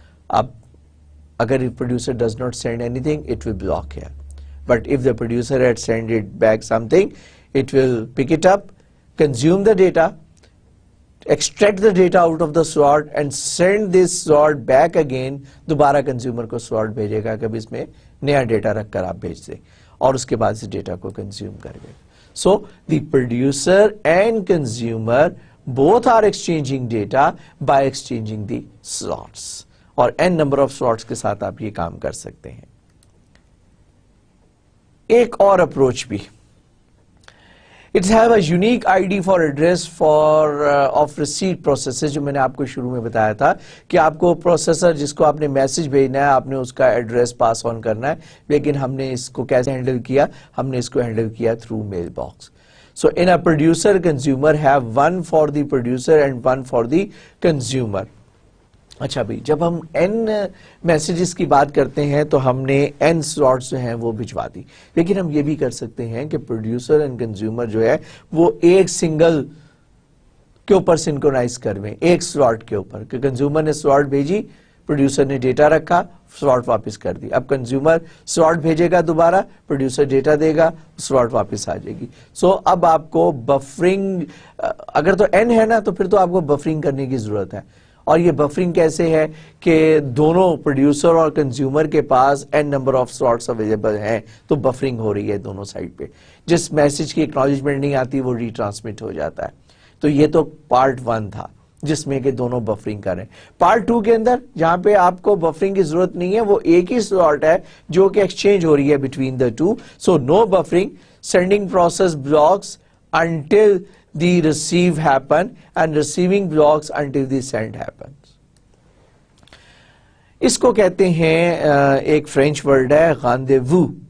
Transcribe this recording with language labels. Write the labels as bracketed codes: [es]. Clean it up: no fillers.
[en] اب اگر producer does not send anything it will block here, but if the producer had send it back something it will pick it up, consume the data, extract the data out of the slot and send this slot back again. [ur] دوبارہ consumer کو slot بھیجے گا کہ اب اس میں نیا data رکھ کر آپ بھیج دیں, اور اس کے بعد اس ڈیٹا کو کنزیوم کر گئے. [en] So the producer and consumer both are exchanging data by exchanging the slots, اور n number of slots [ur] کے ساتھ آپ یہ کام کر سکتے ہیں. ایک اور اپروچ بھی, [en] It have a unique ID for address for of receipt processes, [ur] جو میں نے آپ کو شروع میں بتایا تھا کہ آپ کو پروسیسر جس کو آپ نے میسج بھیجنا ہے آپ نے اس کا ایڈریس پاس آن کرنا ہے, لیکن ہم نے اس کو کیسے ہینڈل کیا؟ ہم نے اس کو ہینڈل کیا through mail box. [en] So in a producer consumer have one for the producer and one for the consumer. [ur] اچھا بھائی, جب ہم n میسیجز کی بات کرتے ہیں تو ہم نے n سلاٹس جو ہیں وہ بھجوا دی, لیکن ہم یہ بھی کر سکتے ہیں کہ پروڈیوسر اینڈ کنزیومر جو ہے وہ ایک سنگل کے اوپر سنکرونائز کرویں, ایک سلاٹ کے اوپر, کہ کنزیومر نے سلاٹ بھیجی, پروڈیوسر نے ڈیٹا رکھا, سلاٹ واپس کر دی. اب کنزیومر سلاٹ بھیجے گا دوبارہ, پروڈیوسر ڈیٹا دے گا, سلاٹ واپس آ جائے گی. سو اب آپ کو بفرنگ, اگر تو n ہے نا تو پھر تو آپ کو بفرنگ کرنے کی ضرورت ہے. اور یہ بفرنگ کیسے ہے کہ دونوں پروڈیوسر اور کنزیومر کے پاس n number of slots available ہیں, تو بفرنگ ہو رہی ہے دونوں سائڈ پہ. جس میسج کی اکنالجمنٹ نہیں آتی وہ ری ٹرانسمٹ ہو جاتا ہے. تو یہ تو پارٹ 1 تھا جس میں کہ دونوں بفرنگ کر رہے ہیں. پارٹ 2 کے اندر جہاں پہ آپ کو بفرنگ کی ضرورت نہیں ہے, وہ ایک ہی سلاٹ ہے جو کہ ایکسچینج ہو رہی ہے [en] Between the two. So no buffering, sending process blocks until the receive happen and receiving blocks until the send happens. [ur] اس کو کہتے ہیں ایک فرینچ ورڈ ہے راندیوو.